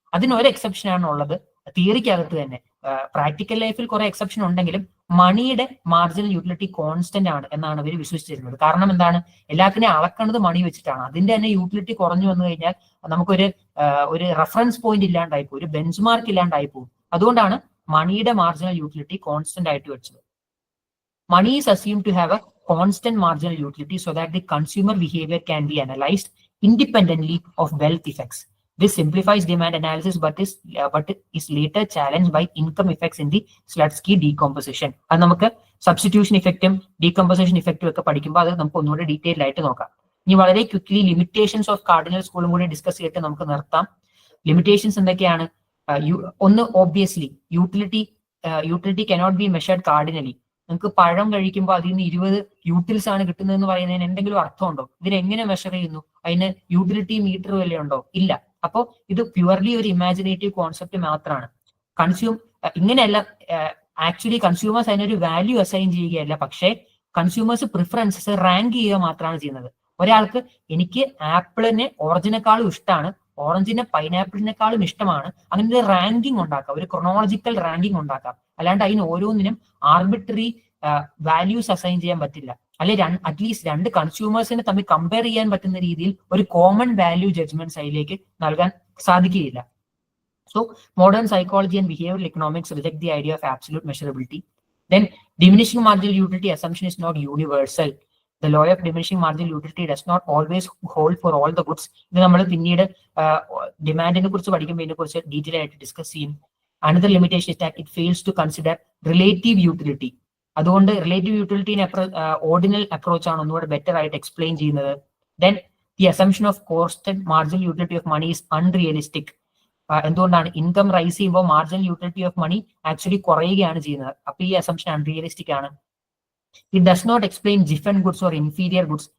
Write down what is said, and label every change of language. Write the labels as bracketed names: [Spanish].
[Malayalam] അതിന് ഒരു എക്സെപ്ഷൻ ആണ് ഉള്ളത് തിയറിക്കകത്ത് തന്നെ. പ്രാക്ടിക്കൽ ലൈഫിൽ കുറെ എക്സെപ്ഷൻ ഉണ്ടെങ്കിലും മണിയുടെ മാർജിനൽ യൂട്ടിലിറ്റി കോൺസ്റ്റന്റ് ആണ് എന്നാണ് അവർ വിശ്വസിച്ചിരുന്നത്. കാരണം എന്താണ്? എല്ലാത്തിനെയും അളക്കുന്നത് മണി വെച്ചിട്ടാണ്. അതിന്റെ തന്നെ യൂട്ടിലിറ്റി കുറഞ്ഞു വന്നു കഴിഞ്ഞാൽ നമുക്കൊരു റെഫറൻസ് പോയിന്റ് ഇല്ലാണ്ടായി പോകും, ഒരു ബെഞ്ച് മാർക്ക് ഇല്ലാണ്ടായി പോകും. അതുകൊണ്ടാണ് മണിയുടെ മാർജിനൽ യൂട്ടിലിറ്റി കോൺസ്റ്റന്റ് ആയിട്ട് വെച്ചത്. [English] Money is assumed to have a constant marginal utility so that the consumer behavior can be analyzed independently of wealth effects. This simplifies demand analysis but is later challenged by income effects in the Slutsky decomposition. [Malayalam] അത് നമുക്ക് substitution ഇഫക്റ്റും decomposition ഇഫക്റ്റും ഒക്കെ പഠിക്കുമ്പോൾ അത് നമുക്ക് ഒന്നുകൂടെ detail ആയിട്ട് നോക്കാം. ഇനി വളരെ ക്വിക്ലി ലിമിറ്റേഷൻസ് ഓഫ് കാർഡിനൽ സ്കൂളും കൂടി ഡിസ്കസ് ചെയ്തിട്ട് നമുക്ക് നിർത്താം. ലിമിറ്റേഷൻസ് എന്തൊക്കെയാണ്? [English] ഒന്ന്, obviously utility cannot be measured cardinally. [Malayalam] നിങ്ങൾക്ക് പഴം കഴിക്കുമ്പോൾ അതിൽ നിന്ന് 20 യൂട്ടിൽസ് ആണ് കിട്ടുന്നതെന്ന് പറയുന്നതിന് എന്തെങ്കിലും അർത്ഥമുണ്ടോ? ഇതിനെങ്ങനെ മെഷർ ചെയ്യുന്നു? അതിന് യൂട്ടിലിറ്റി മീറ്റർ വല്ല ഉണ്ടോ? ഇല്ല. അപ്പോൾ ഇത് പ്യുവർലി ഒരു ഇമാജിനേറ്റീവ് കോൺസെപ്റ്റ് മാത്രമാണ്. ഇങ്ങനെയല്ല, ആക്ച്വലി കൺസ്യൂമേഴ്സ് അതിനൊരു വാല്യൂ അസൈൻ ചെയ്യുകയല്ല, പക്ഷേ കൺസ്യൂമേഴ്സ് പ്രിഫറൻസസ് റാങ്ക് ചെയ്യുക മാത്രമാണ് ചെയ്യുന്നത്. ഒരാൾക്ക് എനിക്ക് ആപ്പിളിനെ ഓറഞ്ചിനേക്കാളും ഇഷ്ടമാണ്, ഓറഞ്ചിനെ പൈനാപ്പിളിനെക്കാളും ഇഷ്ടമാണ്. അങ്ങനെ ഒരു റാങ്കിങ് ഉണ്ടാക്കാം, ഒരു ക്രൊണോളജിക്കൽ റാങ്കിങ് ഉണ്ടാക്കാം. അല്ലാണ്ട് അതിന് ഓരോന്നിനും ആർബിട്രറി വാല്യൂസ് അസൈൻ ചെയ്യാൻ പറ്റില്ല. അല്ലെങ്കിൽ അറ്റ്ലീസ്റ്റ് രണ്ട് കൺസ്യൂമേഴ്സിനെ തമ്മിൽ കമ്പയർ ചെയ്യാൻ പറ്റുന്ന രീതിയിൽ ഒരു കോമൺ വാല്യൂ ജഡ്ജ്മെന്റ്സ് അതിലേക്ക് നൽകാൻ സാധിക്കുകയില്ല. [English] So modern psychology and behavioral economics reject the idea of absolute measurability. Then diminishing marginal utility assumption is not universal. The law of diminishing marginal utility does not always hold for all the goods. [Malayalam] ഇത് നമ്മൾ പിന്നീട് ഡിമാൻഡിനെ കുറിച്ച് പഠിക്കുമ്പോൾ ഇതിനെ കുറിച്ച് detail ആയിട്ട് discuss ചെയ്യും. [English] Another limitation is that it fails to consider relative utility. [Malayalam] അതുകൊണ്ട് റിലേറ്റീവ് യൂട്ടിലിറ്റിനെ ഓർഡിനൽ അപ്രോച്ച് ആണ് ഒന്നുകൂടെ ബെറ്റർ ആയിട്ട് എക്സ്പ്ലെയിൻ ചെയ്യുന്നത്. [English] Then the assumption of constant marginal utility of money is unrealistic. [Malayalam] എന്തുകൊണ്ടാണ്? ഇൻകം റൈസ് ചെയ്യുമ്പോൾ marginal utility of money actually കുറയുകയാണ് ചെയ്യുന്നത്. അപ്പൊ ഈ അസംഷൻ അൺറിയലിസ്റ്റിക് ആണ്. [English] It does not explain different goods or inferior goods.